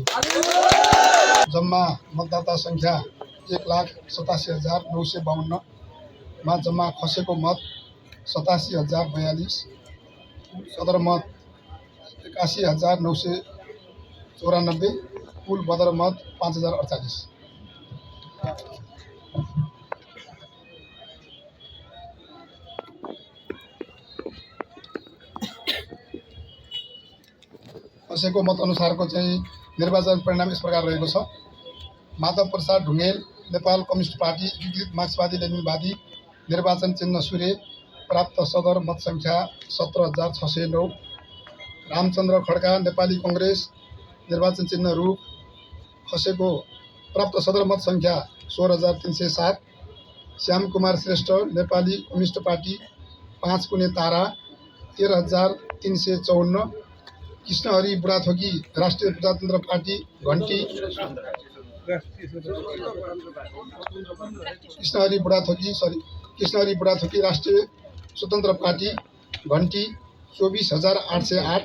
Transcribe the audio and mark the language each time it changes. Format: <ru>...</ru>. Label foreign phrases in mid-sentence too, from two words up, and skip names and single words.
<ne>जम्मा मतदाता संख्या 1,87,952 मा जम्मा खसेको मत 87,042, सदर मत 81,994, कुल बदर मत 5,048। खसेको मत अनुसारको चाहिँ निर्वाचन परिणाम यस प्रकार रहेको छ। माधव प्रसाद ढुङ्गेल नेपाल कम्युनिस्ट पार्टी एकीकृत मार्क्सवादी लेनिनवादी निर्वाचन चिन्ह सूर्य प्राप्त सदर मत संख्या 17,609। रामचन्द्र खड्का नेपाली कांग्रेस निर्वाचन चिन्ह रूप खसेको प्राप्त सदर मत संख्या 16,307। श्याम कुमार श्रेष्ठ नेपाली कम्युनिस्ट पार्टी 5 कुने तारा 13,354। कृष्णहरि बुढाथोकी राष्ट्रिय प्रजातन्त्र पार्टी घण्टी कृष्णहरि बुढाथोकी राष्ट्रिय स्वतन्त्र पार्टी घण्टी 24,808।</ne>